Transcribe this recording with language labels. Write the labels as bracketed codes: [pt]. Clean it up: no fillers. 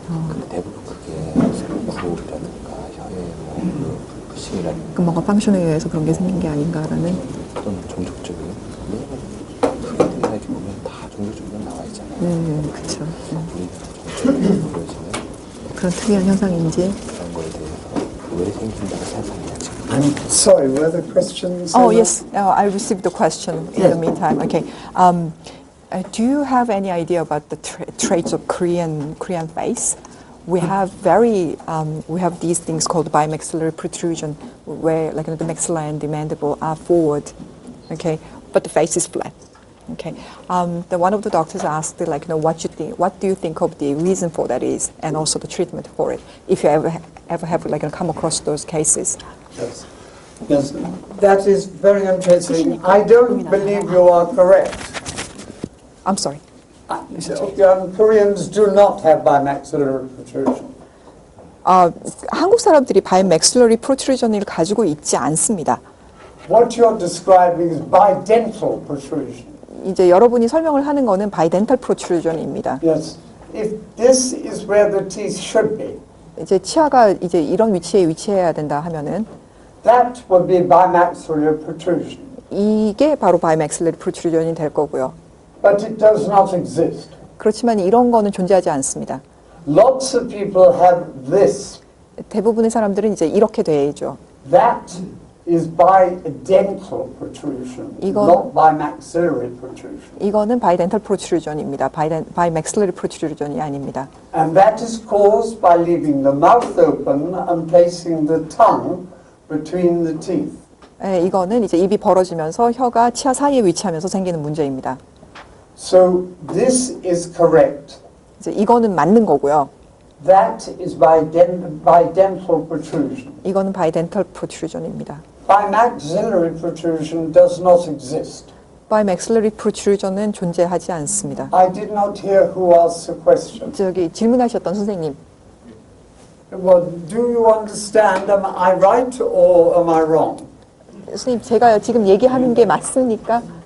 [ko] 근데 대부분 그게 구호라든가 혀의 뭐 부싱이라든가 그 뭔가 펑션에 의해서 그런 게 생긴 게 아닌가라는. 또는 종족적인 흑인들이나 이렇게 보면 다 종족적으로 나와 있잖아요. 네, 그렇죠. 우리나라 종족적으로 보여지는 그런 특이한 현상인지. 그런 거에 대해서 왜 생긴다고 생각하느냐 지금. [en] I'm sorry, were there questions? Oh, yes. I received the question in the meantime. Okay. Do you have any idea about the traits of Korean face? We have we have these things called bimaxillary protrusion, where like the maxilla and the mandible are forward, okay, but the face is flat. Okay. One of the doctors asked, like, what do you think of the reason for that is, and also the treatment for it, if you ever have like come across those cases. Yes. Yes, that is very interesting. I don't believe you are correct. I'm sorry. Koreans do not have bimaxillary protrusion. [ko] 한국 사람들이 바이맥슬러리 프로트루전을 가지고 있지 않습니다. [en] What you're describing is bidental protrusion. [ko] 이제 여러분이 설명을 하는 거는 바이덴탈 프로트루전입니다. [en] Yes. If this is where the teeth should be, [ko] 이제 치아가 이제 이런 위치에 위치해야 된다 하면은 [en] that would be bimaxillary protrusion. [ko] 이게 바로 바이맥슬러리 프로트루전이 될 거고요. [en] But it does not exist. [ko] 그렇지만 이런 거는 존재하지 않습니다. [en] Lots of people have this. [ko] 대부분의 사람들은 이제 이렇게 돼야죠. [en] That is bidental protrusion, [ko] 이건- [en] not bimaxillary protrusion. [ko] 이거는 바이덴탈 프로트루전입니다. 바이맥슬러리 프로트루전이 아닙니다. [en] And that is caused by leaving the mouth open and placing the tongue between the teeth. [ko] 예, 이거는 이제 입이 벌어지면서 혀가 치아 사이에 위치하면서 생기는 문제입니다. [en] So this is correct. [ko] 이제 이거는 맞는 거고요. [en] That is bidental protrusion. [ko] 이거는 바이덴탈 프로트루전입니다. [en] Bimaxillary protrusion does not exist. [ko] 바이맥슬러리 프로트루전은 존재하지 않습니다. [en] I did not hear who asked the question. [ko] 저기 질문하셨던 선생님, [en] Well, do you understand? Am I right or am I wrong? [ko] 선생님 제가 지금 얘기하는 게 맞습니까?